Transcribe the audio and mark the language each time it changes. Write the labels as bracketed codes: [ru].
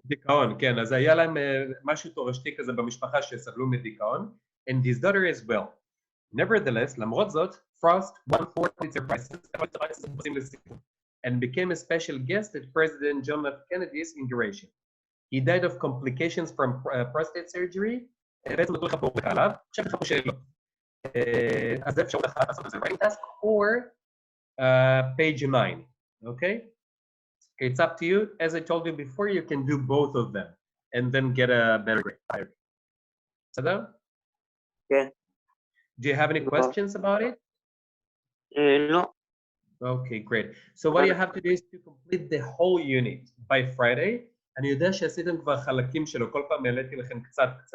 [he] דיכאון, כן, אז היה להם משהו תורשתי כזה במשפחה שסבלו מדיכאון, [en] and his daughter as well. Nevertheless, [he] למרות זאת, [en] Frost won 4 Pulitzer Prizes and became a special guest at President John F. Kennedy's inauguration. He died of complications from prostate surgery. [he] בעצם נתנו לך פה עליו, עכשיו לך פה שאלות. אז זה אפשר לך לעשות את זה [en] writing task or page 9, okay? It's up to you. As I told you before, you can do both of them and then get a better grade. [he] בסדר? כן. [en] Do you have any questions about it? [he] לא. [en] Okay, great. So what you have to do is to complete the whole unit by Friday. [he] אני יודע שעשיתם כבר חלקים שלו, כל פעם העליתי לכם קצת.